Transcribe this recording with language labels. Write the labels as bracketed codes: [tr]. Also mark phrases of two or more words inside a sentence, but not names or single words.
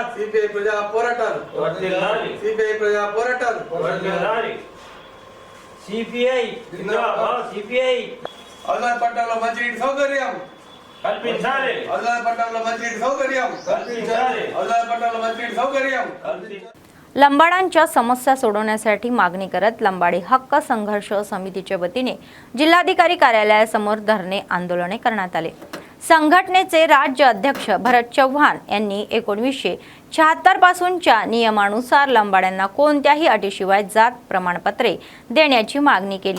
[te] సిపిఐ ప్రజా పోరాటాలు, సిపిఐ ప్రజా పోరాటాలు, సిపిఐ సిపిఐ పట్టణంలో మంచినీటి సౌకర్యం కల్పించాలి. పట్టణంలో మంచినీటి సౌకర్యం కల్పించాలి. పట్టణంలో మంచినీటి సౌకర్యం కల్పించాలి. [mr] लंबाडांच्या समस्या सोडवण्यासाठी मागणी करत लंबाडी हक्क संघर्ष समितीच्या वतीने जिल्हाधिकारी कार्यालयासमोर धरणे आंदोलने करण्यात आले. संघटनेचे राज्य अध्यक्ष भरत चव्हाण यांनी 1976 पासूनच्या नियमानुसार लंबाड्यांना कोणत्याही अटीशिवाय जात प्रमाणपत्रे देण्याची मागणी केली।